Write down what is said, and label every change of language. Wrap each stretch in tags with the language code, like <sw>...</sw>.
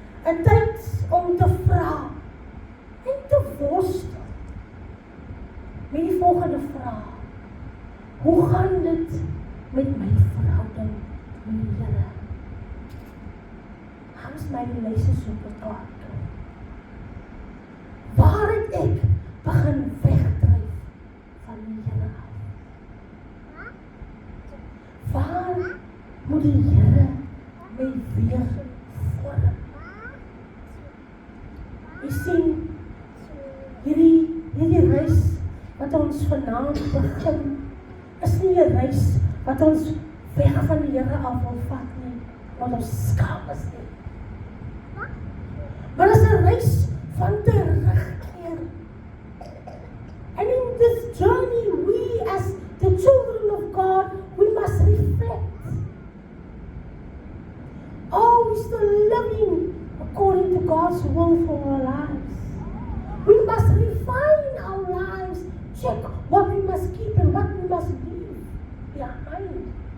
<af>'n tyd om te vra en te worstel met die volgende vraag. Hoe gaan dit met my verhouding met die Here?</af> <en>How is my relationship with God?</en> <af>Waar het ek begin wegdryf van die Here af? Waar moet die Here my weer vorm? Jy sien, hierdie reis wat ons vanaand begin, is nie 'n reis wat ons weg van die Here af wil vat nie, want ons skaam is nie. Maar is 'n reis van terugkeer.</af> <en>And in this journey, we as the children of God, we must reflect. Are we still living according to God's will for our lives? We must refine our lives, check what we must keep and what we must leave behind.</en>